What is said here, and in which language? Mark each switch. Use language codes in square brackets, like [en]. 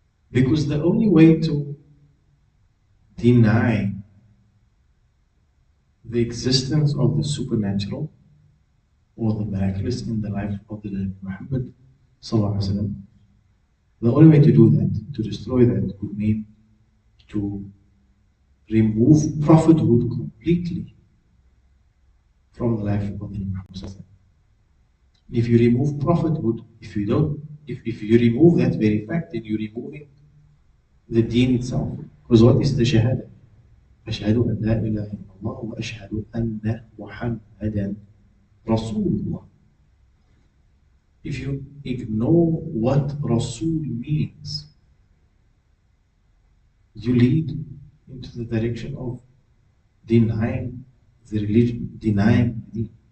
[en] Because the only way to deny the existence of the supernatural or the miraculous in the life of the Prophet Muhammad ﷺ, the only way to do that, to destroy that, would mean to remove prophethood completely from the life of the Prophet Muhammad ﷺ. If you remove prophethood, if you remove that very fact, then you're removing the deen itself. Because what is the shahada? [ar] أشهد أن لا إله إلا الله وأشهد أن محمدا رسول الله. [en] If you ignore what Rasul means, you lead into the direction of denying the religion, denying the deen.